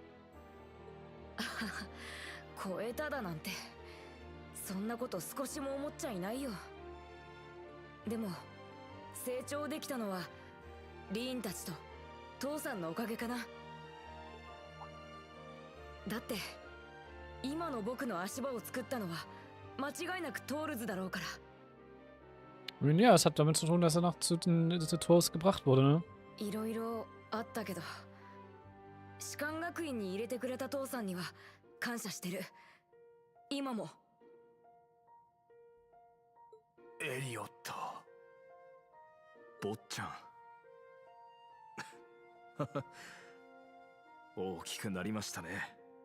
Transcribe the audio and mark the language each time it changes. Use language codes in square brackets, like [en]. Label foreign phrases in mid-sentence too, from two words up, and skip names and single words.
[ja] 超えただなんて、そんなこと少しも思っちゃいないよ。でも成長できたのはリーンたちと父さんのおかげかな。だって今の僕の足場を作ったのは間違いなくトールズだろうから。 [de] Ja, es hat damit zu tun, dass er noch zu den Tors gebracht wurde, ne? [ja] いろいろあったけど、士官学院に入れてくれた父さんには感謝してる。今も。エリオット、坊ちゃん。大きくなりましたね。